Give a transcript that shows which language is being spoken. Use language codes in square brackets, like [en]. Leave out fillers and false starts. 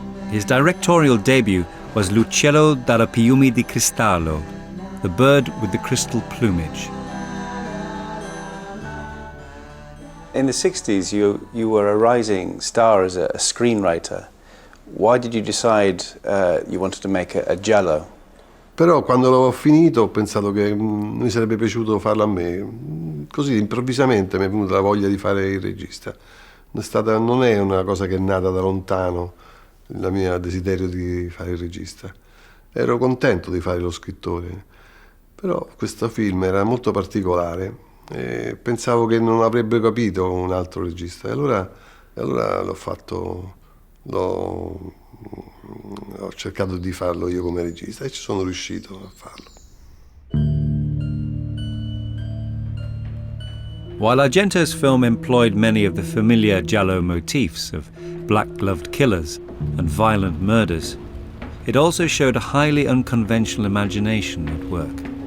[en] His directorial debut was L'uccello dalla piume di cristallo, the bird with the crystal plumage. In the 60s, you were a rising star as a screenwriter. Why did you decide you wanted to make a Giallo? [it] Però quando l'ho finito ho pensato che mi sarebbe piaciuto farlo a me. Così improvvisamente mi è venuta la voglia di fare il regista. Non è una cosa che è nata da lontano, il mio desiderio di fare il regista. Ero contento di fare lo scrittore, però questo film era molto particolare e pensavo che non avrebbe capito un altro regista. E allora l'ho fatto, ho cercato di farlo io come regista e ci sono riuscito a farlo. [en] While Argento's film employed many of the familiar Giallo motifs of black-gloved killers and violent murders, it also showed a highly unconventional imagination at work.